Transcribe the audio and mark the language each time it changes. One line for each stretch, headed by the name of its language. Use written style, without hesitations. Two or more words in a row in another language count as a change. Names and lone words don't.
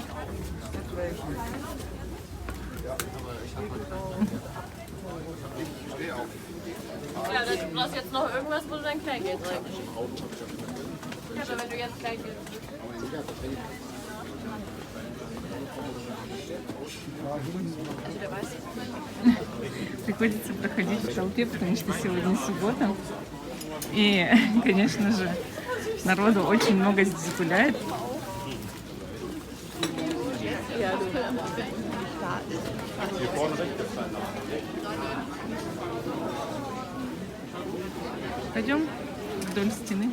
German: Ja, du brauchst jetzt noch irgendwas, wo du dein Kleingeld reingibst. Ja, aber wenn du jetzt Kleingeld
Russian: Приходится проходить в толпе, потому что сегодня суббота. И, конечно же, народу очень много здесь гуляет. Пойдем вдоль стены.